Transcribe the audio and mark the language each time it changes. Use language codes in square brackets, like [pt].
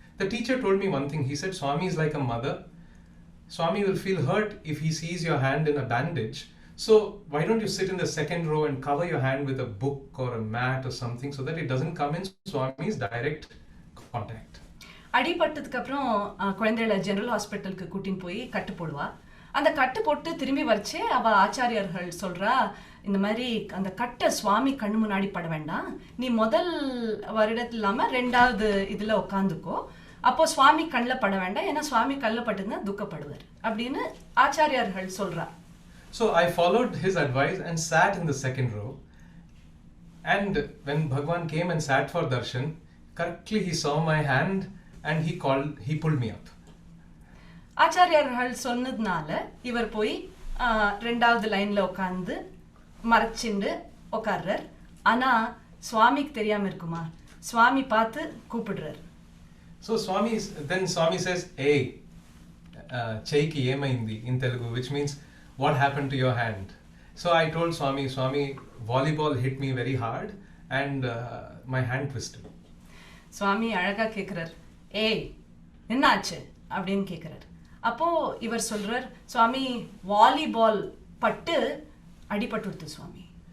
[en] The teacher told me one thing. He said, Swami is like a mother. Swami will feel hurt if he sees your hand in a bandage. So why don't you sit in the second row and cover your hand with a book or a mat or something so that it doesn't come in Swami's direct contact. [ta] அடிபட்டதுக்கு அப்புறம் குழந்தைகளை general ஹாஸ்பிட்டலுக்கு கூட்டின்னு போய் கட்டு போடுவா. அந்த கட்டு போட்டு திரும்பி வரைச்சே அவ ஆச்சாரியர்கள் சொல்றா, இந்த மாதிரி அந்த கட்டை சுவாமி கண்ணு முன்னாடி பட வேண்டாம், நீ முதல் வருடத்துல இல்லாம 2வது இதுல உட்காந்துக்கோ, அப்போ சுவாமி கண்ணில் பட வேண்டாம், ஏன்னா சுவாமி கண்ணில் பட்டுன்னா துக்கப்படுவார் அப்படின்னு ஆச்சாரியர்கள் சொல்றா. [en] So I followed his advice and sat in the second row, and when Bhagwan came and sat for darshan, correctly he saw my hand and he pulled me up. [ta] ஆச்சாரியர்கள் சொன்னதுனால இவர் போய் 2வது லைன்ல உட்காந்து மறைச்சிண்டு உட்கார்றார். ஆனா சுவாமிக்கு தெரியாம இருக்குமா, சுவாமி பார்த்து கூப்பிடுறார். [en] So then Swami says, hey, [te] Chaiki emaindi [en] in Telugu, which means what happened to your hand? So I told Swami, volleyball hit me very hard and my hand twisted. [ta] சுவாமி அழகா கேட்குறார், ஏய் என்னாச்சு அப்படின்னு கேட்குறார். அப்போ இவர் சொல்றார், சுவாமி வாலிபால் பட்டு அடிபட்டுடுது சுவாமி.